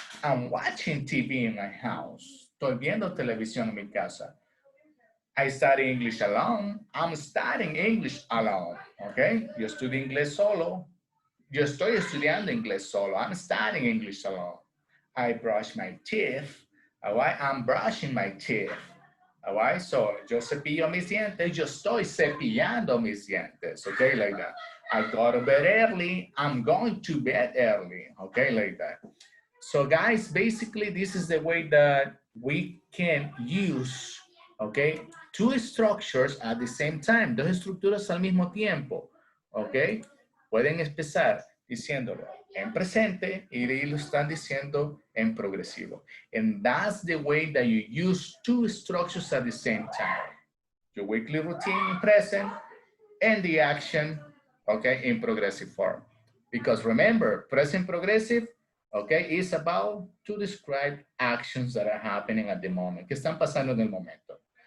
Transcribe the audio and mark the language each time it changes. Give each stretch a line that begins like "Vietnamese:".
English: I'm watching TV in my house.
Spanish: Estoy viendo televisión en mi casa.
English: I study English alone. I'm studying English alone, okay?
Spanish: Yo estudio inglés solo. Yo estoy estudiando inglés solo.
English: I'm studying English alone. I brush my teeth, all right? I'm brushing my teeth, all right?
Spanish: So, yo cepillo mis dientes. Yo estoy cepillando mis dientes, okay?
English: Like that. I go to bed early. I'm going to bed early, okay? Like that. So, guys, basically, this is the way that we can use, okay, two structures at the same time,
Spanish: dos estructuras al mismo tiempo,
English: ¿ok?
Spanish: Pueden empezar diciéndolo en presente y de ahí lo están diciendo en progresivo.
English: And that's the way that you use two structures at the same time. Your weekly routine in present and the action, okay, in progressive form. Because remember, present progressive, okay, is about to describe actions that are happening at the moment,
Spanish: que están pasando en el momento.